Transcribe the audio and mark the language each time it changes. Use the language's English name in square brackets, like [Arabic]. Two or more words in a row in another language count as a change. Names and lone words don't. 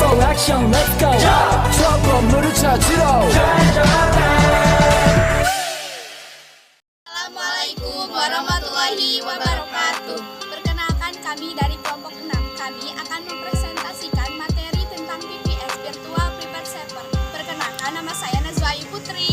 [English] action let's go [Korean] 저 건물을 찾으러 [Arabic] السلام عليكم ورحمة الله وبركاته. [Indonesian] Perkenalkan, kami dari kelompok 6. Kami akan mempresentasikan materi tentang VPS [English] Virtual Private Server. [Indonesian] Perkenalkan, nama saya Nazwa Ayu Putri.